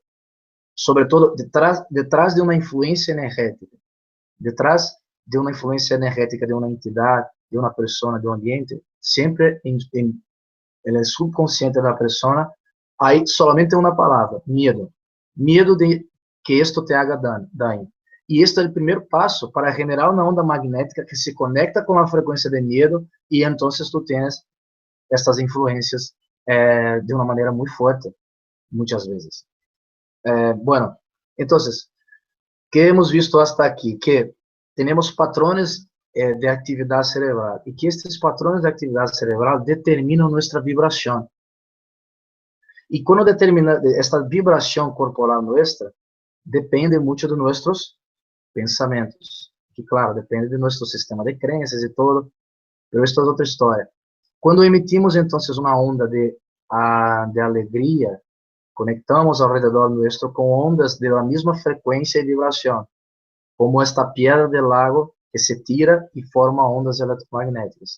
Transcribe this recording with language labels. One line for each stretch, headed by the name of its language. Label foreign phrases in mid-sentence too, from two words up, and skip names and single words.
Portuguese: Sobretudo, detrás de uma influência energética, detrás de uma influência energética de uma entidade, de uma pessoa, de um ambiente, sempre no subconsciente da pessoa, há solamente uma palavra: medo. Medo de que isto
Spanish: te haga daño.
Portuguese: E este é o primeiro passo para generar uma onda magnética que se conecta com a frequência de medo e então tu tens estas influências de uma maneira muito forte, muitas vezes. Bueno, então,
Spanish: que hemos visto hasta aqui?
Portuguese: Que temos patrões de atividade cerebral e que estes patrões de atividade cerebral determinam nossa vibração.
Spanish: Y cuando determina esta vibración corporal nuestra, depende mucho de nuestros pensamientos. Que claro, depende de nuestro sistema de creencias y todo, pero esto es otra historia. Cuando emitimos entonces una onda de alegría, conectamos alrededor nuestro con ondas de la misma frecuencia y vibración, como esta piedra del lago que se tira y forma ondas electromagnéticas.